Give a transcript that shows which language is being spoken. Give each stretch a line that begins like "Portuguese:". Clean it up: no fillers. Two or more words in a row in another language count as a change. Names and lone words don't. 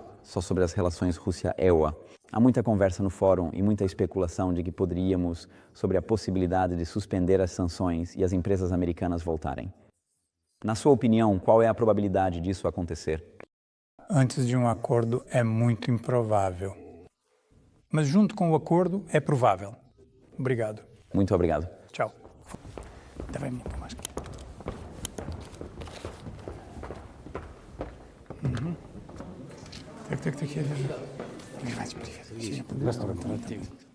Portuguese: Só sobre as relações Rússia-EUA. Há muita conversa no fórum e muita especulação de que poderíamos sobre a possibilidade de suspender as sanções e as empresas americanas voltarem. Na sua opinião, qual é a probabilidade disso acontecer? Antes de um acordo é muito improvável. Mas junto com o acordo é provável. Obrigado. Muito obrigado. Tchau.
Russian: Давай мне бумажки. Так, я держу. Привет. Здравствуй.